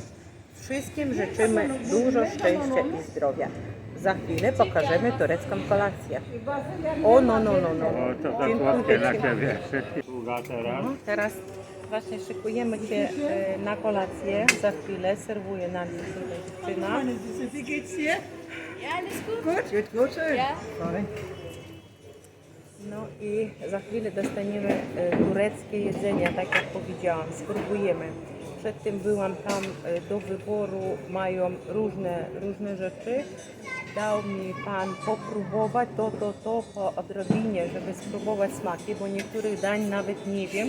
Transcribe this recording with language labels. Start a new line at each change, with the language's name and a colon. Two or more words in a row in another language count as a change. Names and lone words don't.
Polish: Wszystkim życzymy dużo szczęścia i zdrowia. Za chwilę pokażemy turecką kolację. O, no. O, to za słodkie na ciebie. Sługa teraz. No, teraz właśnie szykujemy się na kolację. Za chwilę serwuje nam tutaj dziewczyna.
German: Wie geht's dir? Ja, alles gut. Gut, gut, schön. Ja. Fein.
Polish: No i za chwilę dostaniemy tureckie jedzenie, tak jak powiedziałam, spróbujemy. Przedtem byłam tam do wyboru, mają różne rzeczy. Dał mi Pan popróbować to po odrobinie, żeby spróbować smaki, bo niektórych dań nawet nie wiem.